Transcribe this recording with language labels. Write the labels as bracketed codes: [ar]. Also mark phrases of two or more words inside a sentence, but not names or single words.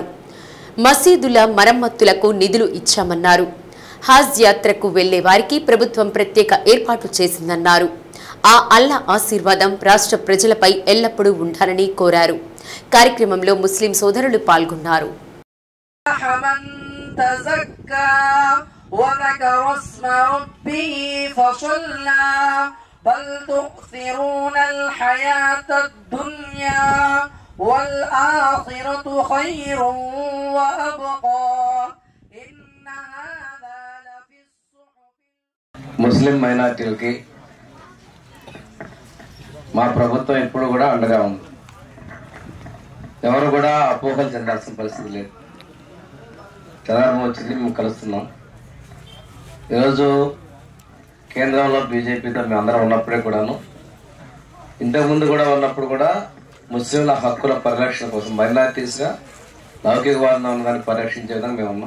[te] మసీదుల మరమ్మతులకు నిధులు ఇచ్చామన్నారు। హజ్ యాత్రకు వెళ్లే వారికి ప్రభుత్వం ప్రత్యేక ఏర్పాట్లు చేసిందన్నారు। ఆ అల్లా ఆశీర్వాదం రాష్ట్ర ప్రజలపై ఎల్లప్పుడూ ఉండాలని కోరారు। కార్యక్రమంలో ముస్లిం సోదరులు పాల్గొన్నారు। [ar] بل تؤثرون الحياة الدنيا والآخرة خير وأبقى إن هذا لفي الصحف [te] ముస్లిం మైనారిటీలకి మా ప్రభుత్వం ఎప్పుడు కూడా అండగా ఉంది। ఎవరు కూడా అపోహలు చెందాల్సిన పరిస్థితి లేదు। చంద్రబాబు వచ్చింది మేము కలుస్తున్నాం। ఈరోజు కేంద్రంలో బీజేపీతో మేము అందరం ఉన్నప్పుడే కూడాను, ఇంతకుముందు కూడా ఉన్నప్పుడు కూడా ముస్లింల హక్కుల పరిరక్షణ కోసం మైనారిటీస్గా లౌకికవాదం కానీ పరిరక్షించే విధంగా మేము ఉన్నాం।